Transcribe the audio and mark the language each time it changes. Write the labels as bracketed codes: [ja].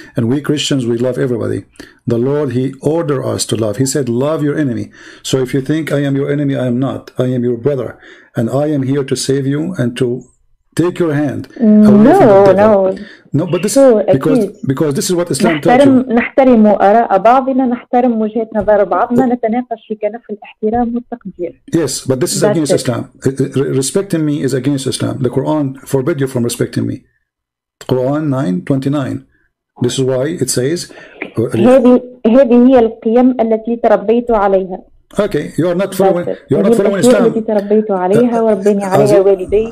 [en] And we Christians, we love everybody. The Lord, He ordered us to love. He said, love your enemy. So if you think I am your enemy, I am not. I am your brother. And I am here to save you and to take your hand. No, but this because this is what Islam taught you. [ar] نحترم آراء بعضنا، نحترم وجهات نظر بعضنا، نتناقش في كنف الاحترام والتقدير. [en] Yes, but this is against Islam. Respecting me is against Islam. The Quran forbid you from respecting me. Quran 9:29. This is why it says [ar] هذه هي القيم التي تربيت عليها. [en] Okay, you are not following Islam. [ar] التي تربيت عليها وربني عليها والدي.